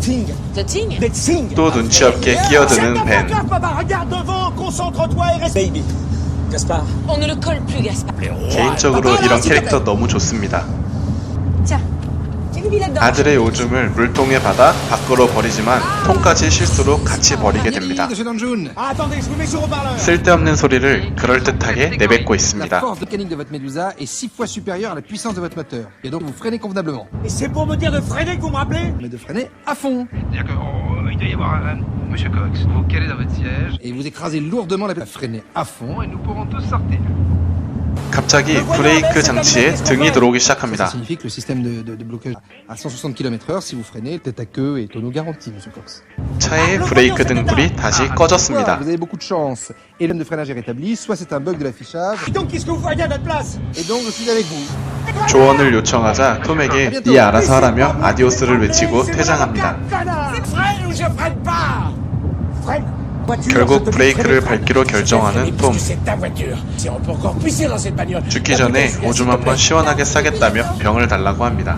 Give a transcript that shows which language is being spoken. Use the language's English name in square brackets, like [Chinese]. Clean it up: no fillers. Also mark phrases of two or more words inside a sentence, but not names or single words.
[Korean] 또 눈치 없게 끼어드는 벤. 개인적으로 이런 캐릭터 너무 좋습니다. 아들의 오줌을 물통에 받아 밖으로 버리지만 톰까지 실수로 같이 버리게 됩니다. 쓸데없는 소리를 그럴듯하게 내뱉고 있습니다. [French] Monsieur Cox, vous calez dans votre siège et vous écrasez lourdement la freinez à fond et nous pourrons tous sortir. [Korean] 갑자기 브레이크 장치에 등이 들어오기 시작합니다. [French] Ça signifie que le système de blocage à 160 km/h si vous freinez, tête à queue et tonneau garanti, Monsieur Cox. [Korean] 차의 브레이크 등 불이 다시 꺼졌습니다. [French] Vous avez beaucoup de chance. Et l'homme de freinage est rétabli, soit c'est un bug de l'affichage. Donc qu'est-ce que vous voyez à notre place? Et donc je suis avec vous. [Korean] 조언을 요청하자 톰에게 네 알아서 하라며 아디오스를 외치고 퇴장합니다. 결국 브레이크를 밟기로 결정하는 톰. 죽기 전에 오줌 한번 시원하게 싸겠다며 병을 달라고 합니다.